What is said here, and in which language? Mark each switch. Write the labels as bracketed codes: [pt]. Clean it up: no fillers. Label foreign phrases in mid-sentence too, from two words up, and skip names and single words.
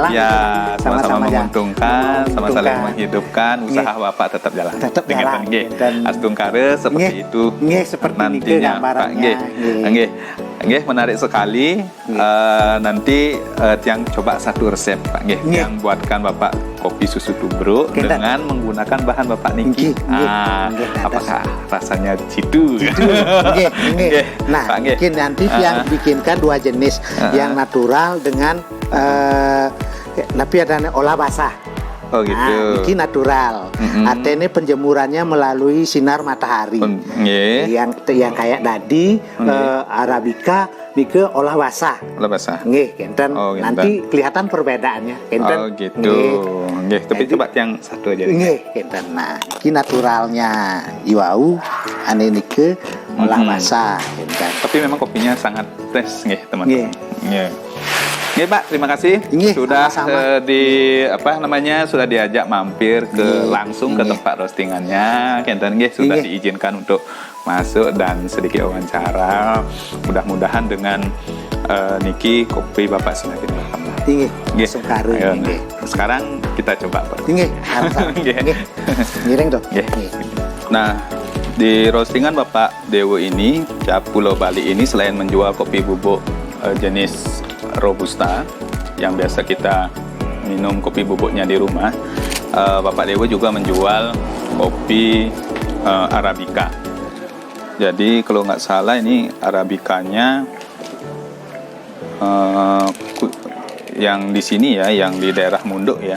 [id] Ya, sama-sama jalan. menguntungkan, sama saling Menguntungkan. menghidupkan, usaha Bapak tetap jalan. Tetap Dengan jalan. nggih. Dan- Astungkare seperti Nggih. itu. Nggih, seperti niki nantinya, Pak. gambarannya. Nggih. Nggih. [ban] Nggih. Nggih, [id] menarik sekali. Nanti Tiang coba satu resep, Pak. Nggih. Nggih. Yang buatkan Bapak kopi susu tubruk Oke, Dan. dengan menggunakan bahan Bapak niki. [ban] Nggih, nggih. Nggih, [id] Apakah rasanya jitu? [ban] Nggih, nggih. [id] Nggih, Nah, Pak, nggih. mungkin nanti yang bikinkan 2 jenis, yang natural dengan tapi ada olah basah. Oh, gitu. Nah, ini natural. Artinya penjemurannya melalui sinar matahari. Nggih. Yang kayak tadi Arabica nike olah basah. Olah basah. [ban] Nggih, kenten. [id] Oh, kenten. Nanti kelihatan perbedaannya. Kenten. Oh, gitu. Nggih, tapi Jadi- coba yang satu aja. [ban] Nggih, kenten. [id] Nah, ini naturalnya iwau, [ban] ane nike [id] olah basah, kenten. Tapi memang kopinya sangat fresh nggih, teman-teman. Nggih. [ban] Nggih. Nggih, Pak, [id] terima kasih Nggih, sudah sama-sama. sudah diajak mampir ke Nggih, langsung ke nggih. tempat roastingannya. [ban] Kenten nggih [id] sudah Nggih. diizinkan untuk masuk dan sedikit wawancara. Mudah-mudahan dengan niki kopi Bapak semakin berkembang. Nggih, Nggih. sukare. Ayo, Nggih. sekarang kita coba, Pak. Nggih, harus. Nggih. [ban] Nggih. Ngiring tuh. [id] Nggih. Nah, di roastingan Bapak Dewo ini, Pulau Bali ini selain menjual kopi bubuk jenis Robusta yang biasa kita minum kopi bubuknya di rumah, Bapak Dewo juga menjual kopi Arabica. Jadi kalau nggak salah ini Arabicanya yang di sini ya, yang di daerah Munduk ya.